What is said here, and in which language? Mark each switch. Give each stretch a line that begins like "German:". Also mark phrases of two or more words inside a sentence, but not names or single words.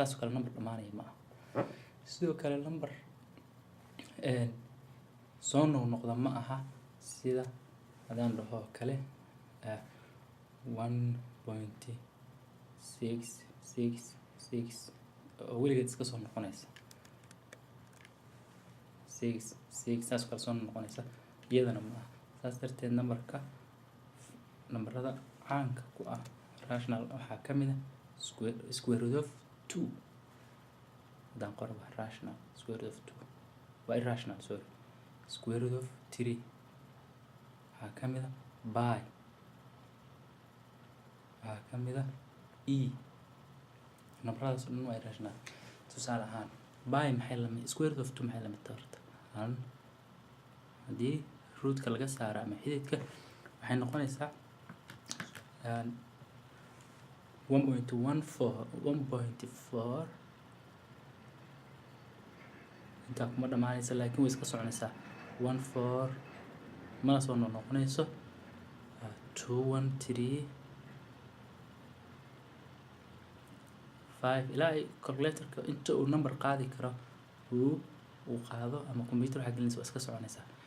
Somali: saas oo kale number dhammaanaya ma aha. sidoo kale number soo noqnoqda ma aha sida haddaan dhaho kale 1.666 oo weligeed iska soo noqonaysa 6 saas oo kale soo noqonaysa iyadana ma aha. saas darteed nambarada caanka ku ah rational waxaa ka mid ah
English: square root of 2
Somali: haddaan qoro waa rational,
English: square root of 2
Somali: waa irrational, sorry,
English: square root of 3
Somali: waxaa ka mid ah by, waxaa ka mid ah e. Nambaradaas oo dhan waa irrational. Tusaale ahaan by maxay la mid
English: square root of 2
Somali: maxay la mid tahay horta haddii rootka laga saaro ama xididka waxay noqonaysaa 1.4 intaa kuma dhammaanaysa laakiin way iska soconaysaa 14 mana soo noqonayso 213 5 ilaa ay calculatorka inta uu number qaadi karo uu qaado ama computer waxa gelinaysa waa iska soconaysaa.